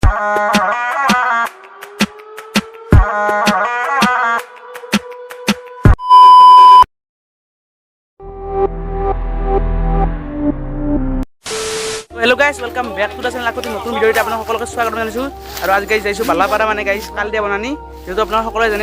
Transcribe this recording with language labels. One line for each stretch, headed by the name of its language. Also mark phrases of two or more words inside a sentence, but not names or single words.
English: hello guys welcome back to the channel
Assamese: आखो नতুन ভিডিওতে আপোনাক সকলোকে স্বাগত জনাইছো আৰু আজি গাইস যাইছো বালাপাৰা মানে গাইস কালদিয়া বনানি যেটো আপোনাক সকলোৱে জানে